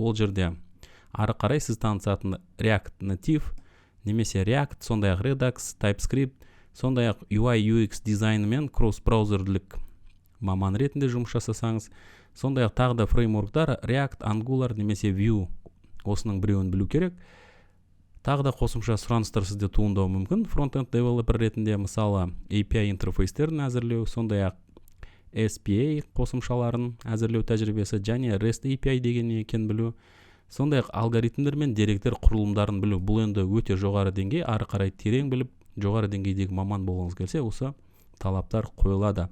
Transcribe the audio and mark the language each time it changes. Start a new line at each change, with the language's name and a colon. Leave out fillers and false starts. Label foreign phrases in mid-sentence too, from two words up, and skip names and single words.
Kazakh: Ол жерде ары қарай сіз танысатын React Native, немесе React, сондай-ақ Redux, TypeScript, сондай-ақ UI UX дизайнымен кросс-браузерлік маман ретінде жұмыс жасасаңыз, сондай-ақ тағы да фреймворктар React, Angular немесе Vue, осының біреуін білу керек. Тағы да қосымша сұраныстар сізде туындауы мүмкін. Front-end developer ретінде мысалы API интерфейстерін әзірлеу, сондай-ақ SPA қосымшаларын әзірлеу тәжірибесі, және REST API деген не екенін білу, сондай-ақ алгоритмдер мен деректер құрылымдарын білу. Бұл енді өте жоғары деңгей, ары қарай терең біліп, жоғары деңгейдегі маман болғыңыз келсе, осы талаптар қойылады.